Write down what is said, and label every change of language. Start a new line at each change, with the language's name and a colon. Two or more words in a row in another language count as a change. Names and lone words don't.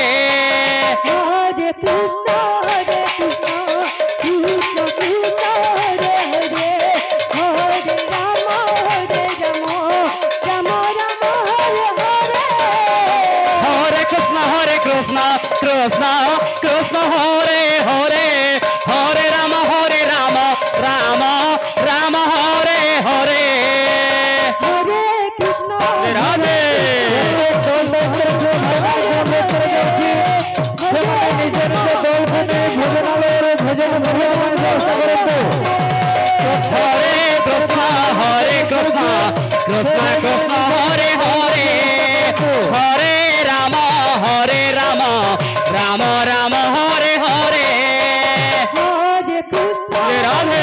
Sanskrit: हरे कृष्ण कृष्ण कृष्ण हरे हरे हरे राम राम हरे हरे Hare Rama Rama Hare Hare हरे कृष्ण कृष्ण हरे हरे हरे राम राम राम हरे हरे Hare Rama Rama Rama Hare Hare हरे कृष्ण Radhe
Odia: ସେମାନେ ନିଜ ନିଜ ଦଳକୁ ନେଇ ଭୋଜନାଳୟରେ ଭୋଜନ କରିବା ପାଇଁ ବ୍ୟବସ୍ଥା କରନ୍ତୁ
Sanskrit: हरे कृष्ण कृष्ण हरे हरे हरे राम राम राम हरे हरे Hare Rama Rama Rama Hare Hare हरे कृष्ण Radhe